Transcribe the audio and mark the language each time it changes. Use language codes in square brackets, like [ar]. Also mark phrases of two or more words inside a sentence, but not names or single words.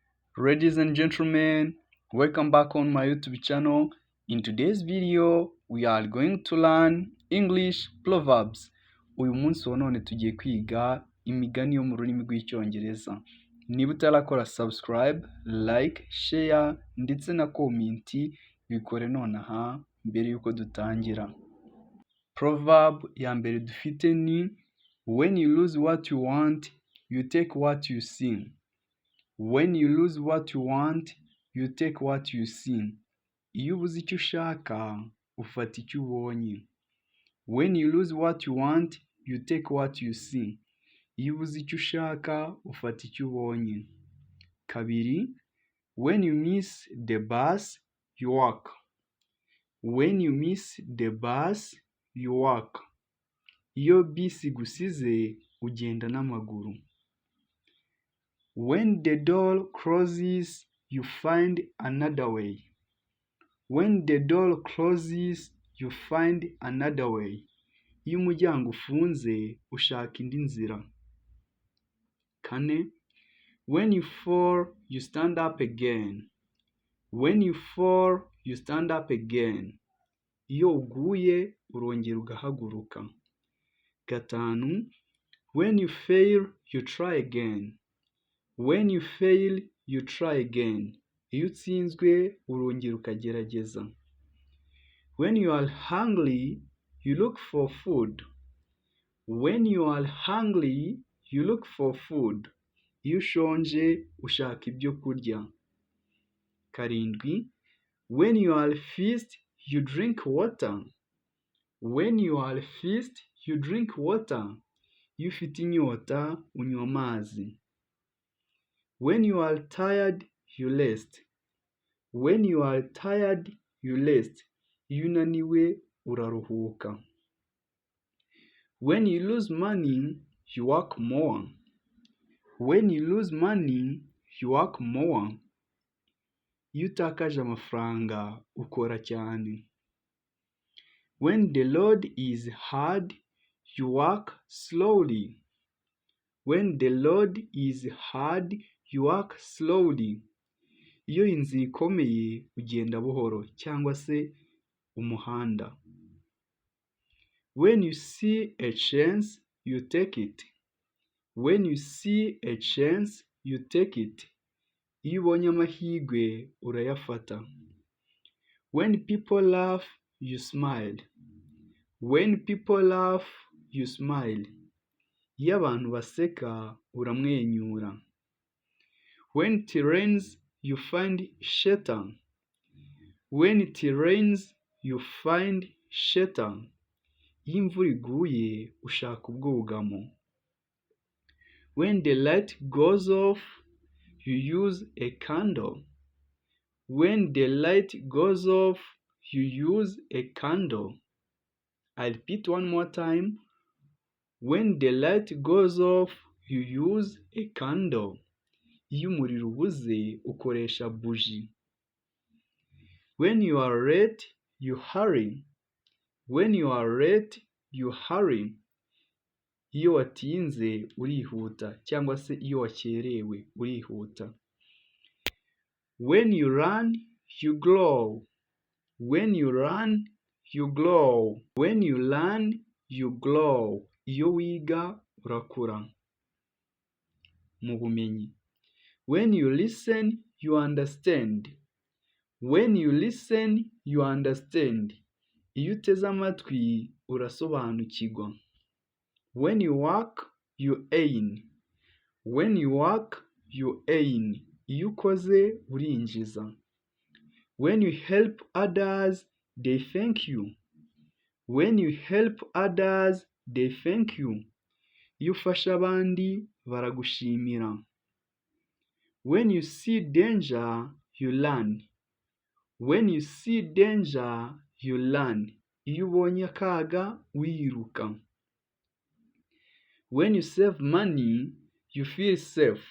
[en] Ladies and gentlemen, welcome back on my YouTube channel. In today's video, we are going to learn English proverbs. [rw] Uyu munsi wa none tugiye kwiga imigani yo mu rurimi rw'Icyongereza. Niba utarakora [en] subscribe, like, share [rw] ndetse na comment, bikore nonaha mbere yuko dutangira. Proverb ya mbere dufite ni [en] when you lose what you want, you take what you see. When you lose what you want, you take what you see. [rw] Iyo ubuze icyo ushaka, ufata icyo ubonye. [en] When you lose what you want, you take what you see. [rw] Iyo ubuze icyo ushaka, ufata icyo ubonye. Kabiri, [en] when you miss the bus, you walk. When you miss the bus, you walk. [rw] Iyo bisi igusize, ugenda n'amaguru. [en] When the door closes, you find another way. When the door closes, you find another way. [rw] Iyo umuryango ufunze, ushaka indi nzira. Kane, [en] when you fall, you stand up again. When you fall, you stand up again. [rw] Iyo uguye, urongera ugahaguruka. Gatanu, [en] when you fail, you try again. When you fail, you try again. [rw] Iyo utsinzwe, urongera ukagerageza. [en] When you are hungry, you look for food. When you are hungry, you look for food. [rw] Iyo ushonje, ushaka ibyo kurya. Karindwi, [en] when you are thirsty, you drink water. When you are thirsty, you drink water. [rw] Iyo ufite inyota, unywa amazi. [en] When you are tired, you rest. When you are tired, you rest. [rw] Iyo unaniwe, uraruhuka. [en] When you lose money, you work more. When you lose money, you work more. [rw] Iyo utakaje amafaranga, ukora cyane. [en] When the road is hard, you walk slowly. When the road is hard, you walk slowly. [rw] Iyo inzira ikomeye, ugenda buhoro cyangwa se umuhanda. [en] When you see a chance, you take it. When you see a chance, you take it. [rw] Iyo ubonye amahirwe, urayafata. [en] When people laugh, you smile. When people laugh, you smile. [rw] Iyo abantu baseka, uramwenyura. [en] When it rains, you find shelter. When it rains, you find shelter. [rw] Iyo imvura iguye, ushaka ubwugamo. [en] When the light goes off, you use a candle. When the light goes off, you use a candle. I'll repeat one more time. When the light goes off, you use a candle. [rw] Iyo umuriro ubuze, ukoresha buji. [en] When you are late, you hurry. When you are late, you hurry. [rw] Iyo watinze, urihuta cyangwa se iyo wakerewe, urihuta. [en] When you run, you grow. When you run, you grow. When you learn, you grow. [rw] Iyo wiga, urakura. Mu bumenyi. [en] When you listen, you understand. When you listen, you understand. [rw] Iyo uteze amatwi, urasobanukirwa. [en] When you work, you earn. When you work, you earn. [rw] Iyo ukoze, urinjiza. [en] When you help others, they thank you. When you help others, they thank you. [rw] Iyo ufasha abandi, baragushimira. [en] When you see danger, you learn. When you see danger, you learn. [rw] Iyo ubonye akaga, wiruka. [en] When you save money, you feel safe.